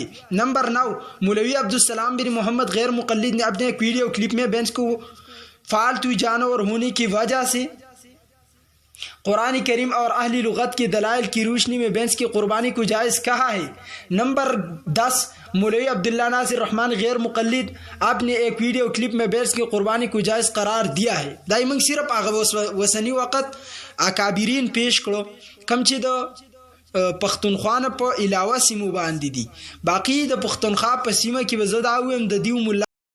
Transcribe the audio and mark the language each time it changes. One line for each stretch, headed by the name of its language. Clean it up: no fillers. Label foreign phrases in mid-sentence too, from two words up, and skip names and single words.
Urdu: نمبر 9 مولوی عبدالسلام بن محمد غیر مقلد نے اپنے ایک ویڈیو کلپ میں بینس کو فالتو جانور ہونے کی وجہ سے قرآن کریم اور اہل لغت کی دلائل کی روشنی میں بینس کی قربانی کو جائز کہا ہے. نمبر 10 مولوی عبداللہ ناصر رحمان غیر مقلد آپ نے ایک ویڈیو کلپ میں بینس کی قربانی کو جائز قرار دیا ہے.
Pashto: دای موږ صرف هغه وسنی وخت اکابرین پیش کړو کم چې د پښتونخوا نه په علاوه سیمو باندې دي باقی د پښتونخوا په سیمه کې به زه دا وایم د دیو